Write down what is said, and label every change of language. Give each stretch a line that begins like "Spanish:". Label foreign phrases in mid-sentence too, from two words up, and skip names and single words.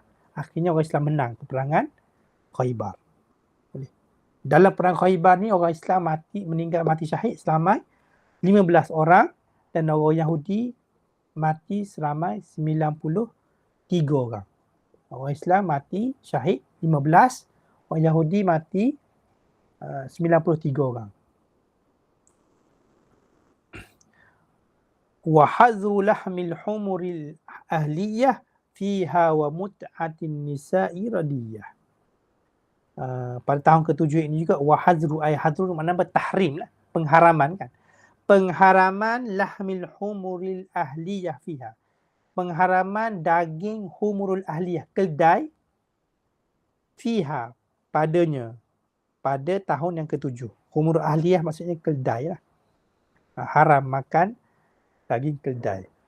Malay: Akhirnya orang Islam menang peperangan Khaybar. Dalam perang Khaybar ni orang Islam meninggal mati syahid seramai 15 orang, dan orang Yahudi mati seramai 93 orang. Orang Islam mati syahid 15, orang Yahudi mati 93 orang.
Arabic: وحظر لحم الحمر الأهلية فيها ومتعة النساء رضية.
Malay: Pada tahun ke-7 ini juga
Arabic: وحظر، أي حظر
Malay: maknanya bertahrim lah, pengharaman kan. Pengharaman
Arabic: لحم الحمر الأهلية فيها.
Malay: Pengharaman daging
Arabic: الحمر الأهلية,
Malay: keldai, fiha, padanya, pada tahun yang ke-7.
Arabic: الحمر الأهلية
Malay: maksudnya keldai lah. Haram makan daging keldai.